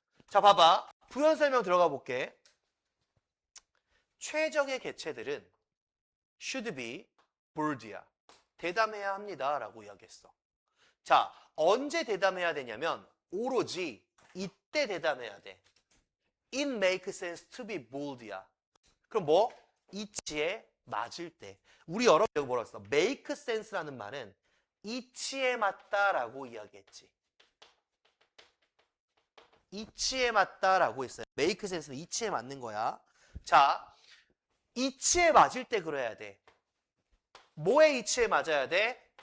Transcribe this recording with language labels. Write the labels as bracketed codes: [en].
[ko] 자, 봐봐. 부연 설명 들어가 볼게. 최적의 개체들은 [en] should be bold야. [ko] 대담해야 합니다 라고 이야기했어. 자, 언제 대담해야 되냐면 오로지 이때 대담해야 돼. [en] It makes sense to be bold야. [ko] 그럼 뭐? 이치에 맞을 때. 우리 여러 번 뭐라고 했어? make sense라는 말은 이치에 맞다라고 이야기했지. 이치에 맞다라고 했어요. make sense는 이치에 맞는 거야. 자, 이치에 맞을 때 그래야 돼. 뭐에 이치에 맞아야 돼?